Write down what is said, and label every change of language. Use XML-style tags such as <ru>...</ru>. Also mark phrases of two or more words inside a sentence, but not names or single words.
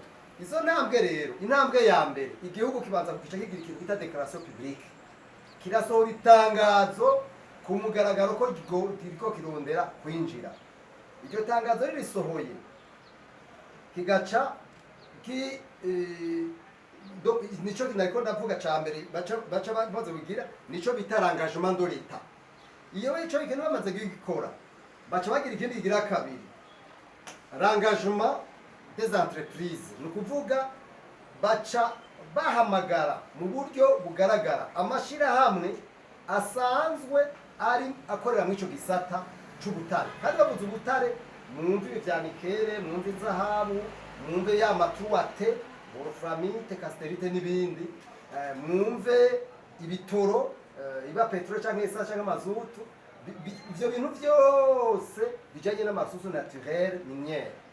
<rn>Izo ntambwe rero, intambwe ya mbere igihugu kibanza kukica kigira ikintu bita</rn> <fr>déclaration publique,</fr> <rn>kirasohora itangazo ku mugaragaro ko kiriko kirondera kwinjira. Iryo tangazo ririsohoye kigaca ki nico nariko ndavuga ca mbere baca baze kugira nico bita</rn> <fr>engagement de l'État.</fr> <rn>Iyo ico ikintu bamaze gukora baca bagira ikindi kigira kabiri,</rn> <fr>l'engagement des entreprises,</fr> <rn>ni ukuvuga baca bahamagara mu buryo bugaragara amashirahamwe asanzwe ari akorera mu ico gisata c'ubutare. Kandi bavuze ubutare mwumve ivyanikere, mwumve izahabu, mwumve ya matuwate, wolframite, casterite n'ibindi, mwumve ibitoro, iba petrole canke esa canke mazutu, ivyo bintu vyose bijanye n'amasusu</rn> <fr>naturel miniere.</fr>